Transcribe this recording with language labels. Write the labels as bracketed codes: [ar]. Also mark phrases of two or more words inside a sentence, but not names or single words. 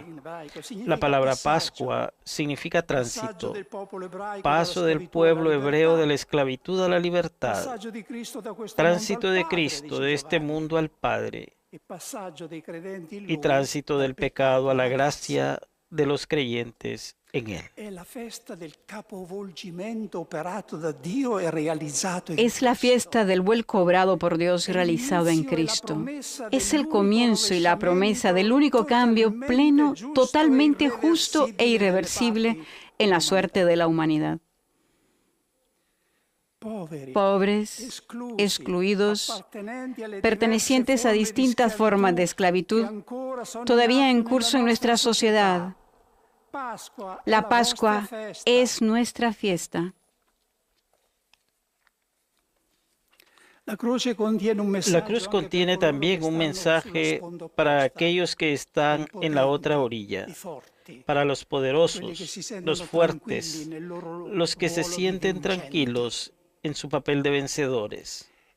[es] La palabra Pascua significa tránsito, paso del pueblo hebreo de la esclavitud a la libertad, tránsito de Cristo de este mundo al Padre y tránsito del pecado a la gracia de los creyentes en Él. [it] È la festa del capovolgimento operato da Dio e realizzato in [es] Es la [it] Cristo. [es] fiesta del vuelco obrado por Dios y realizado en Cristo. Es el comienzo y la promesa del único cambio pleno, totalmente justo e irreversible en la suerte de la humanidad. [it] Poveri, [es] Pobres, excluidos, [it] appartenenti alle [es] pertenecientes a [it] diverse [es] distintas [it] forme [es] formas de [it] che [es] esclavitud, [it] ancora sono [es] todavía en [it] atto [es] curso en [it] nella [es] nuestra [it] nostra [es] sociedad. [it] Pasqua è [es] La [it] vostra [es] Pascua [it] festa. [es] es nuestra fiesta. La cruz contiene un mensaje La cruz contiene también un mensaje para aquellos que están en la otra orilla, para los poderosos, los fuertes, los que se sienten tranquilos en su papel de vencedores.